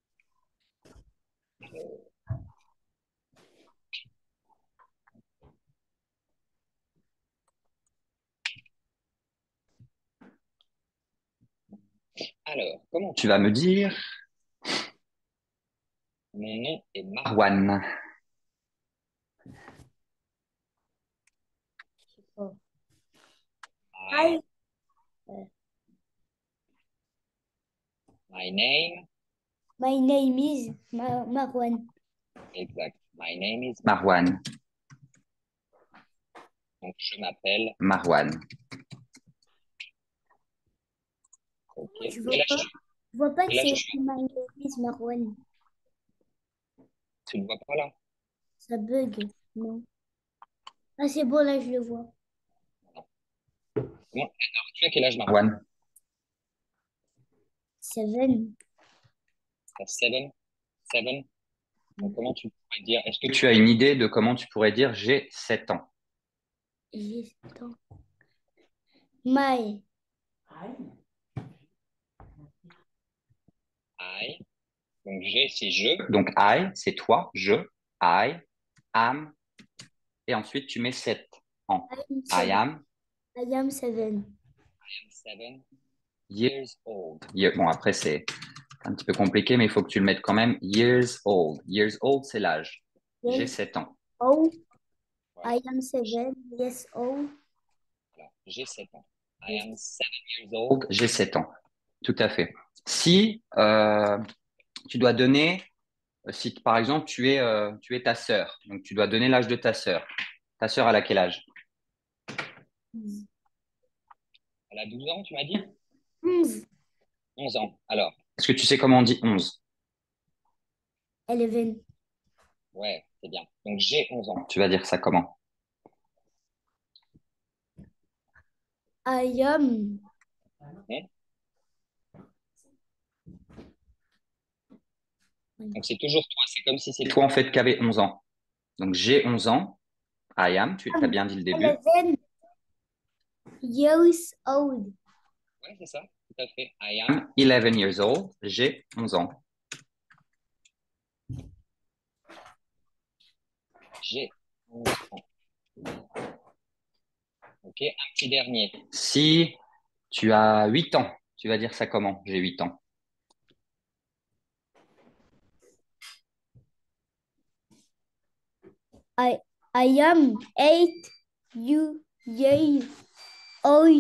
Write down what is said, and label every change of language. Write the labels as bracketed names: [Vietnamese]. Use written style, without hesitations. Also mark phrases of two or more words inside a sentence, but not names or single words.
[French] Alors, comment tu vas me dire? Mon nom est Marwan. oh. [English] My, Hi. my name. My name is Marwan. Exact. My name is Marwan. [French] Donc, je m'appelle Marwan. Ok. Je vois Quel pas. âge Je vois pas que quel âge c'est tu as? [English] My name is Marwan. [French] Tu ne le vois pas là? Ça bug. Non. Ah, c'est bon, là, je le vois. Comment? Alors, tu as quel âge, Marwan? [English] Seven. [French] T'as seven? Seven? Donc, comment tu pourrais dire? Est-ce que tu as une idée de comment tu pourrais dire j'ai 7 ans? J'ai 7 ans. [English] My. I. [French] Donc, j'ai, c'est je. Donc, I, c'est toi, je. [English] I am. [French] Et ensuite, tu mets 7 ans. [English] I am I am 7. 7 years old. [French] Bon, après, c'est un petit peu compliqué, mais il faut que tu le mettes quand même. [English] Years old. Years old, [French] c'est l'âge. J'ai 7 ans. Oh, Voilà. [English] I am 7 years old. [French] Voilà. J'ai 7 ans. [English] I am 7 years old. [French] J'ai 7 ans. Tout à fait. Si tu dois donner, si par exemple tu es ta sœur, donc tu dois donner l'âge de ta sœur. Ta sœur, elle a quel âge? Elle a 12 ans, tu m'as dit? 11. 11 ans. Alors, est-ce que tu sais comment on dit 11? 11. Ouais, c'est bien. Donc j'ai 11 ans. Tu vas dire ça comment? [English] I am. [French] Hein? Donc c'est toujours toi. C'est comme si c'est toi en fait qui avais 11 ans. Donc j'ai 11 ans. [English] I am, [French] tu as bien dit le début. [English] 11 years old. [French] Ouais, c'est ça. Tout à fait. [English] I am 11 years old. [French] J'ai 11 ans. J'ai 11 ans. Ok, un petit dernier. Si tu as 8 ans, tu vas dire ça comment? J'ai 8 ans. [English] I am 8 years old.